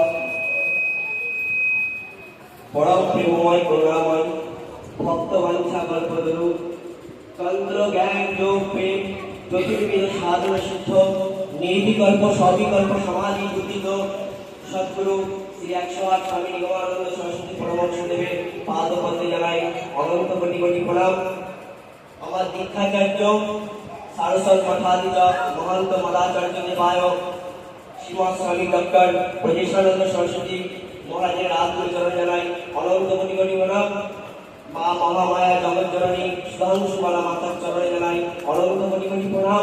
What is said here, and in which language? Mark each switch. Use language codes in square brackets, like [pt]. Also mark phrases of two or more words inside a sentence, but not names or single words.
[bn] পরম প্রেমময় করুণাময় ভক্তবাঞ্ছা কল্পতরু তন্ত্র জ্ঞান যোগ প্রেম জ্যোতির্বিদ সাধন সিদ্ধ নির্বিকল্প সবিকল্প সমাধি বুদ্ধিত সদ্গুরু শ্রী 108 স্বামী নিগমানন্দ সরস্বতী পরমহংস দেবের পাদ পদ্মে জানাই অনন্ত কোটি কোটি প্রণাম। আমার দীক্ষাচার্য সারস্বত মঠাধীশ মহন্ত মদাচার্য দেবায় শ্রীমৎ স্বামী ডক্টর ব্রজেশানন্দ সরস্বতী মহারাজের রাজগুরু চরণ জানাই অনন্ত কোটি কোটি প্রণাম। মা মহামায়া জগৎজননী সুধাংশুবালা মাতার চরণে জানাই অনন্ত কোটি কোটি প্রণাম।